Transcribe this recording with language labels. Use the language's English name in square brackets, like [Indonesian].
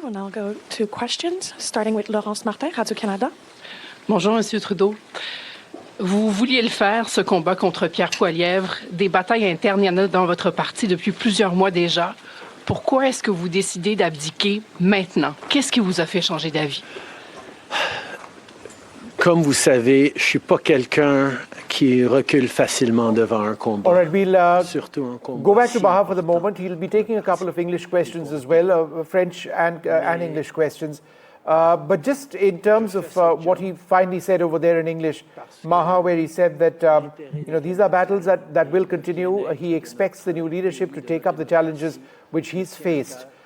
[English] We'll now go to questions, starting with Laurence Martin, Radio-Canada. [French] Bonjour, Monsieur Trudeau. Vous vouliez le faire, ce combat contre Pierre Poilievre. Des batailles internes, il y en a dans votre parti depuis plusieurs mois déjà. Pourquoi est-ce que vous décidez d'abdiquer maintenant? Qu'est-ce qui vous a fait changer d'avis? Comme vous savez, je ne suis pas quelqu'un qui recule facilement devant un combat. [English] All right, we'll [French] Surtout un combat. [English] go back to Baha for the moment. He'll be taking a couple of English questions as well, French and English questions. But just in terms of what he finally said over there in English, Maha, where he said that these are battles that will continue. He expects the new leadership to take up the challenges which he's faced.